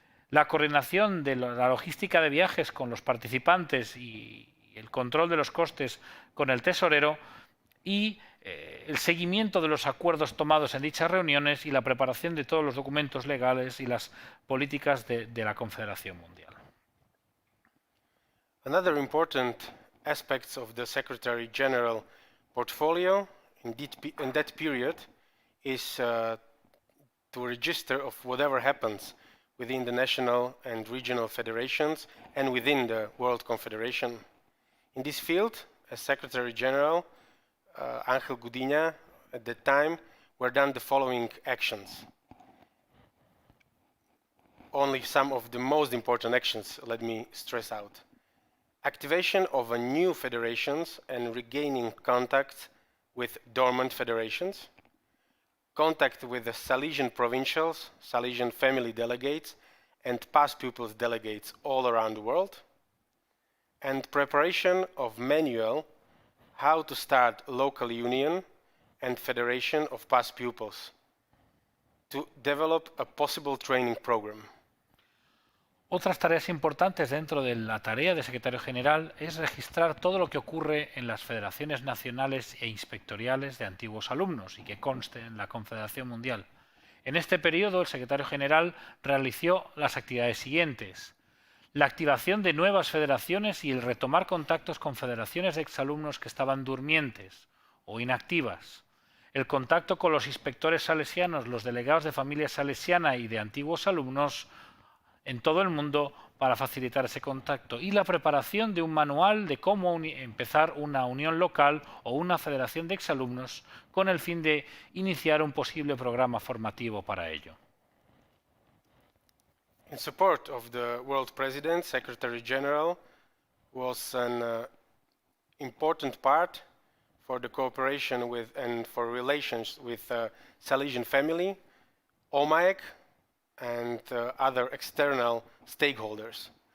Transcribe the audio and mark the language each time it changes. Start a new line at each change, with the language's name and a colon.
Spanish: la coordinación de la logística de viajes con los participantes y el control de los costes con el tesorero y el seguimiento de los acuerdos tomados en dichas reuniones y la preparación de todos los documentos legales y las políticas de la Confederación Mundial.
English: Another important aspect of the Secretary General portfolio in that period is to to a register of whatever happens within the national and regional federations and within the World Confederation. In this field, as Secretary General, Ángel Gudina, at that time, were done the following actions. Only some of the most important actions, let me stress out. Activation of a new federations and regaining contact with dormant federations. Contact with the Salesian provincials, Salesian family delegates, and past pupils delegates all around the world. And preparation of manual how to start local union and federation of past pupils to develop a possible training program.
Spanish: Otras tareas importantes dentro de la tarea de secretario general es registrar todo lo que ocurre en las federaciones nacionales e inspectoriales de antiguos alumnos y que conste en la Confederación Mundial. En este periodo, el secretario general realizó las actividades siguientes: la activación de nuevas federaciones y el retomar contactos con federaciones de exalumnos que estaban durmientes o inactivas, el contacto con los inspectores salesianos, los delegados de familia salesiana y de antiguos alumnos en todo el mundo para facilitar ese contacto, y la preparación de un manual de cómo empezar una unión local o una federación de exalumnos con el fin de iniciar un posible programa formativo para ello.
English: In support of the World President, Secretary General was an important part for the cooperation with and for relations with Salesian family, OMAEC, and other external stakeholders.